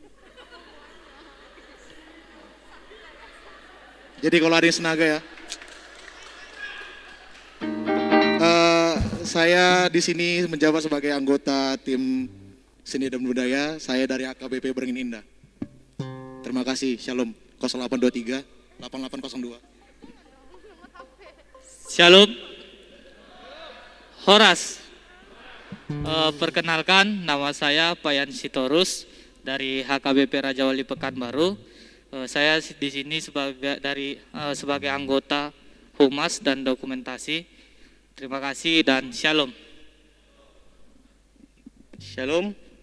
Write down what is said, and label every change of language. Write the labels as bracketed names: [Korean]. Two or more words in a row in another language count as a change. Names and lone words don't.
[Indonesian] Jadi kalau ada yang Sinaga ya. Saya di sini menjabat sebagai anggota tim seni dan budaya. Saya dari AKBP Beringin Indah. Terima kasih. Shalom. 0823 8802. Shalom. Horas. Perkenalkan, nama saya Payan Sitorus dari HKBP Raja Wali Pekanbaru. Saya di sini sebagai anggota Humas dan Dokumentasi. Terima kasih dan shalom. Shalom.